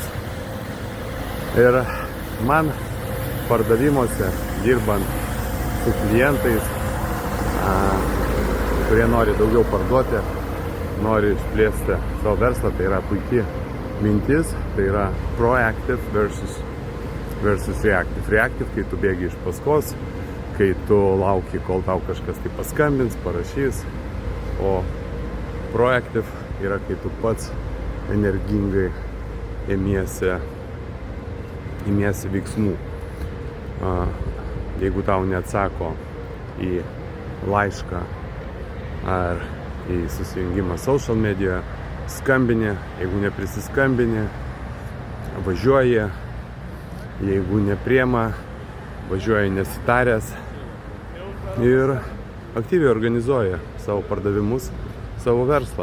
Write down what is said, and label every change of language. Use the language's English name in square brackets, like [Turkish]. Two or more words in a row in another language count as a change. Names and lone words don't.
[Lithuanian] Ir man pardavimuose, dirbant su klientais, kurie nori daugiau parduoti, nori išplėsti savo verslą, tai yra puikiai mintis, tai yra [English] proactive versus reactive. [Lithuanian] Reactive, kai tu bėgi iš paskos, kai tu lauki, kol tau kažkas tai paskambins, parašys, o proactive yra, kai tu pats energingai ėmiesi veiksmų. Jeigu tau neatsako į laišką ar į susijungimą social medijoje, skambini, jeigu neprisiskambini, važiuoji, jeigu nepriema, važiuoji nesitaręs ir aktyviai organizuoja savo pardavimus, savo verslą.